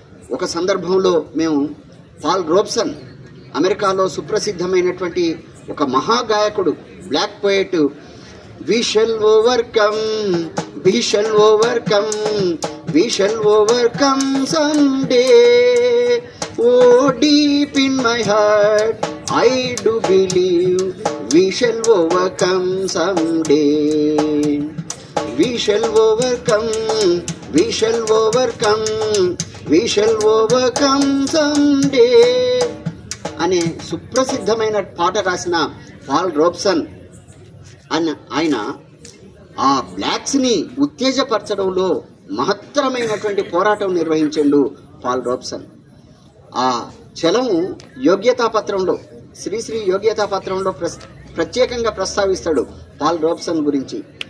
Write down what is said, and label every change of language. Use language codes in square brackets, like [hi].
[te] ఒక సందర్భంలో మేము పాల్ రోబ్సన్, అమెరికాలో సుప్రసిద్ధమైనటువంటి ఒక మహాగాయకుడు, [en] Black poet, we shall overcome, we shall overcome, we shall overcome someday. Oh, deep in my heart, I do believe we shall overcome someday. We shall overcome, we shall overcome, we shall overcome someday. [te] అనే సుప్రసిద్ధమైన పాట రాసిన Paul రోబ్సన్ ఆయన ఆ బ్లాక్స్ని ఉత్తేజపరచడంలో మహత్తరమైనటువంటి పోరాటం నిర్వహించాడు Paul రోబ్సన్. ఆ చలము యోగ్యతాపత్రంలో, శ్రీశ్రీ యోగ్యతాపత్రంలో ప్రత్యేకంగా ప్రస్తావిస్తాడు పాల్ రోబ్సన్ గురించి.